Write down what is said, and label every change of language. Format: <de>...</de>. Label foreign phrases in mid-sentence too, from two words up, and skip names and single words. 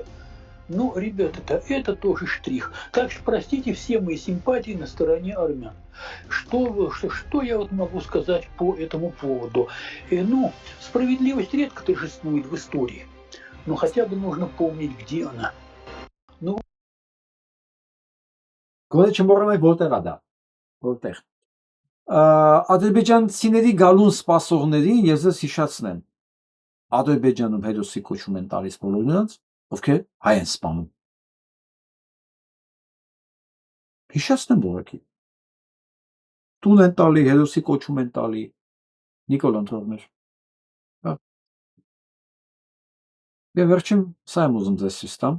<ru>Ну, ребята, это тоже штрих. Так что, простите, все мои симпатии на стороне армян. Что я вот могу сказать по этому поводу? Ну, справедливость редко торжествует в истории, но хотя бы нужно помнить, где она. Ну,</ru> <hy>Գոնե չմոռանանք որտեղ է դա, որտեղ։ Ադրբեջանցիների գալուն սպասողներին ես ձեզ հիշացնեմ։ Ադրբեջանում հերոսի կոչում են տալիս բոլոր նրանց, ովքեր հայ են սպանում։ Հիշացնեմ որակի։ Տուն են տալի, հերոսի կոչում են տալի։ Նիկոլ ընտրողներ։ Եվ վերջին սա եմ ուզում ձեզ ցույց տամ։</hy>